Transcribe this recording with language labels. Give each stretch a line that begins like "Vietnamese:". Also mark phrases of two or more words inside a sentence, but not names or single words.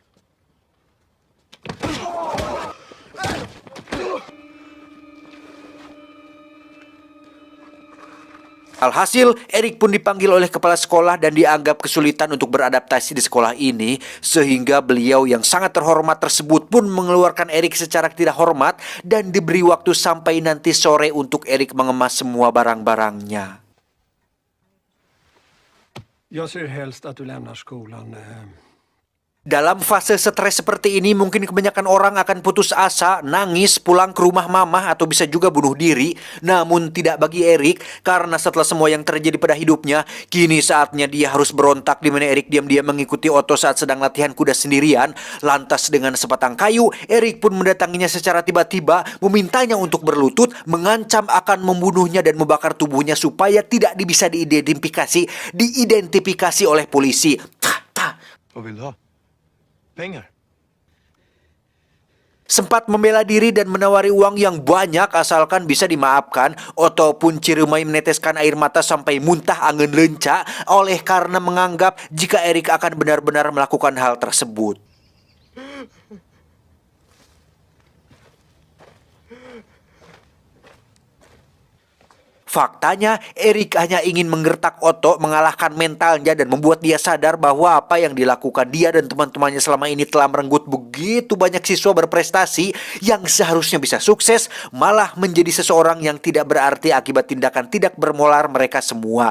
Indonesian: Alhasil, Erik pun dipanggil oleh kepala sekolah dan dianggap kesulitan untuk beradaptasi di sekolah ini, sehingga beliau yang sangat terhormat tersebut pun mengeluarkan Erik secara tidak hormat dan diberi waktu sampai nanti sore untuk Erik mengemas semua barang-barangnya.
Swedish: Jag ser helst att du lämnar skolan.
Indonesian: Dalam fase stres seperti ini, mungkin kebanyakan orang akan putus asa, nangis, pulang ke rumah mama, atau bisa juga bunuh diri. Namun tidak bagi Erik, karena setelah semua yang terjadi pada hidupnya, kini saatnya dia harus berontak, di mana Erik diam-diam mengikuti Otto saat sedang latihan kuda sendirian. Lantas dengan sebatang kayu, Erik pun mendatanginya secara tiba-tiba, memintanya untuk berlutut, mengancam akan membunuhnya dan membakar tubuhnya supaya tidak bisa diidentifikasi oleh polisi.
Swedish: Vad vill du ha? Pengar?
Indonesian: Sempat membela diri dan menawari uang yang banyak asalkan bisa dimaafkan. Otto pun ciremai meneteskan air mata sampai muntah angin lenca oleh karena menganggap jika Erik akan benar-benar melakukan hal tersebut. Faktanya, Erik hanya ingin menggertak Otto, mengalahkan mentalnya dan membuat dia sadar bahwa apa yang dilakukan dia dan teman-temannya selama ini telah merenggut begitu banyak siswa berprestasi yang seharusnya bisa sukses, malah menjadi seseorang yang tidak berarti akibat tindakan tidak bermoral mereka semua.